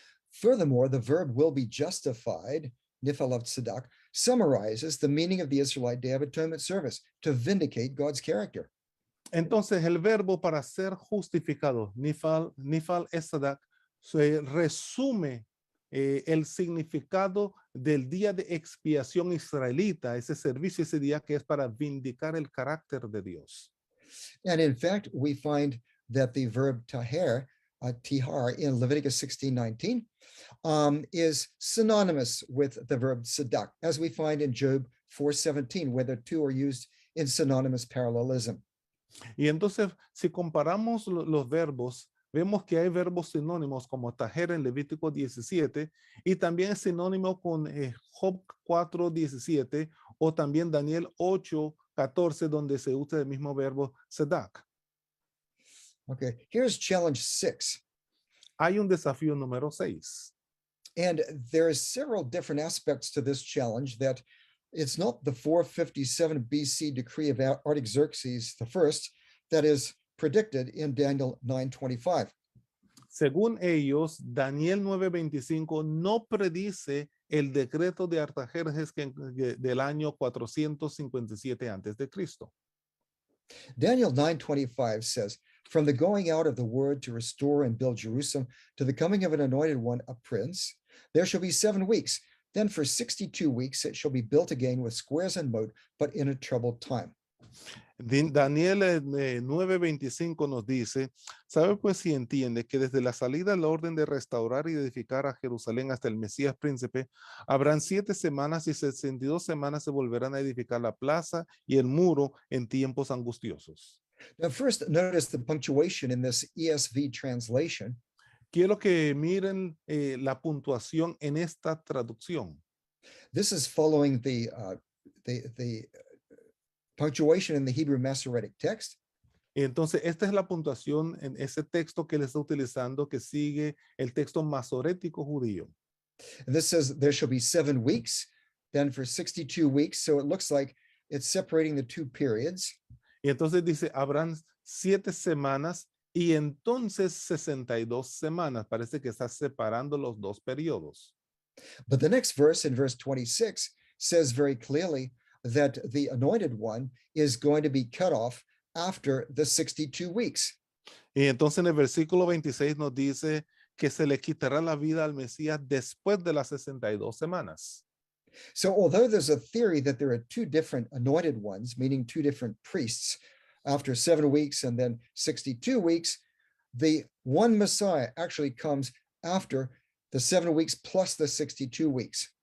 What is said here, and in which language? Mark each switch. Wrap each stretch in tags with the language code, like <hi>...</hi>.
<en>Furthermore, the verb will be justified, Nifal of Tzedak, summarizes the meaning of the Israelite Day of Atonement service to vindicate God's character.</en> <es>Entonces, el verbo para ser justificado, Nifal Tzedak, se resume el significado del día de expiación israelita, ese servicio, ese día que es para vindicar el carácter de Dios.</es> <en>And in fact, we find that the verb tahar, tihar in Leviticus 16:19 is synonymous with the verb tzedak, as we find in Job 4:17, where the two are used in synonymous parallelism.</en> <es>Y entonces, si comparamos los verbos, vemos que hay verbos sinónimos como tajer en Levítico 17 y también es sinónimo con Job 4:17 o también Daniel 8:14, donde se usa el mismo verbo tzedak.</es> <en>Okay, here's challenge 6.</en> <es>Hay un desafío número 6.</es> <en>And there's several different aspects to this challenge that it's not the 457 BC decree of Artaxerxes I that is predicted in Daniel 9:25.</en> <es>Según ellos, Daniel 9:25 no predice el decreto de Artajerjes del año 457 antes de Cristo.</es> <en>Daniel 9:25 says, "From the going out of the word to restore and build Jerusalem to the coming of an anointed one, a prince, there shall be 7 weeks. Then for 62 weeks it shall be built again with squares and moat, but in a troubled time."</en> <es>Daniel 9:25 nos dice, sabe pues si entiende que desde la salida la orden de restaurar y edificar a Jerusalén hasta el Mesías príncipe, habrán 7 semanas y 62 semanas se volverán a edificar la plaza y el muro en tiempos angustiosos.</es> <en>Now first notice the punctuation in this ESV translation.</en> <es>Quiero que miren la puntuación en esta traducción.</es> <en>This is following the punctuation in the Hebrew Masoretic text.</en> <es>Entonces, esta es la puntuación en ese texto que él está utilizando, que sigue el texto masorético judío.</es> <en>And this says there shall be 7 weeks, then for 62 weeks. So it looks like it's separating the two periods.</en> <es>Y entonces dice, habrán 7 semanas y entonces 62 semanas. Parece que está separando los dos periodos.</es> <en>But the next verse, in verse 26, says very clearly, that the anointed one is going to be cut off after the 62 weeks.</en> <es>Y entonces en el versículo 26 nos dice que se le quitará la vida al Mesías después de las 62 semanas.</es> <en>So although there's a theory that there are two different anointed ones, meaning two different priests, after 7 weeks and then 62 weeks, the one Messiah actually comes after the 7 weeks plus the 62 weeks.</en>